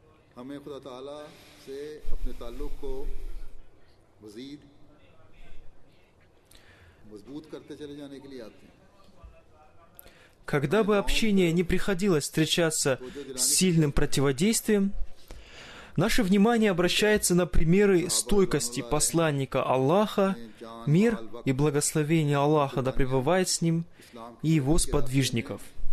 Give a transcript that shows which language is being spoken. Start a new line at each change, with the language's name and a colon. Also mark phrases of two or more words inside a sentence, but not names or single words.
Urdu: ہمیں خدا تعالیٰ سے اپنے تعلق کو مزید مضبوط کرتے چلے جانے کے لیے آتے ہیں.
Russian: Когда бы общение не приходилось встречаться с сильным противодействием, наше внимание обращается на примеры стойкости посланника Аллаха, мир и благословение Аллаха да пребывает с ним, и его сподвижников.